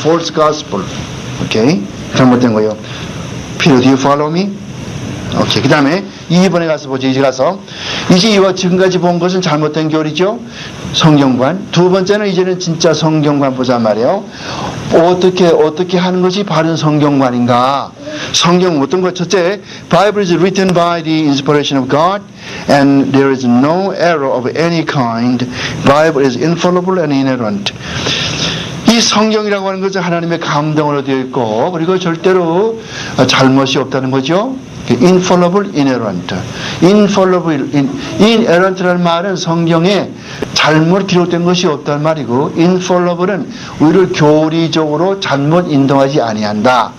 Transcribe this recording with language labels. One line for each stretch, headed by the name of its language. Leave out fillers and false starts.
English: false gospel. 오케이?
Korean: 잘못된 거예요.
English: Peter, do you follow me? 오케이.
Korean: 그 다음에 2번에 가서 보죠. 이제 이와 지금까지 본 것은 잘못된 교리죠. 성경관. 두 번째는 이제는 진짜 성경관 보자 말이에요. 어떻게 하는 것이 바른 성경관인가? 성경은 어떤 것?
English: 첫째, Bible is written by the inspiration of God and there is no error of any kind. Bible is infallible and inerrant.
Korean: 이 성경이라고 하는 것은 하나님의 감동으로 되어 있고 그리고 절대로 잘못이 없다는 거죠.
English: infallible, inerrant.
Korean: inerrant라는 말은 성경에 잘못 기록된 것이 없다는 말이고 infallible은 우리를 교리적으로 잘못 인도하지 아니한다.